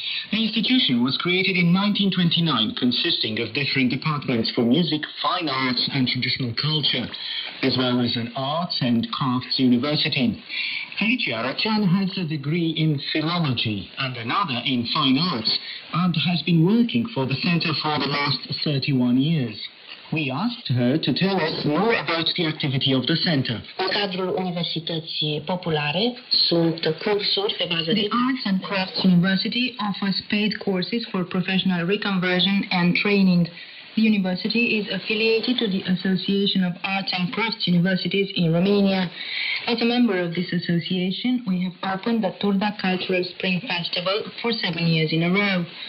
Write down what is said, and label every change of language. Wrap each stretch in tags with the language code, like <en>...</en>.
<en>The institution was created in 1929, consisting of different departments for music, fine arts, and traditional culture, as well as an arts and crafts university. Felicia Araceanu has a degree in philology and another in fine arts, and has been working for the center for the last 31 years. We asked her to tell us more about the activity of the center.</en> <ro>În cadrul Universității Populare sunt cursuri pe bază de...</ro> <en>The Arts and Crafts University offers paid courses for professional reconversion and training. The university is affiliated to the Association of Arts and Crafts Universities in Romania. As a member of this association, we have opened the Turda Cultural Spring Festival for 7 years in a row.</en>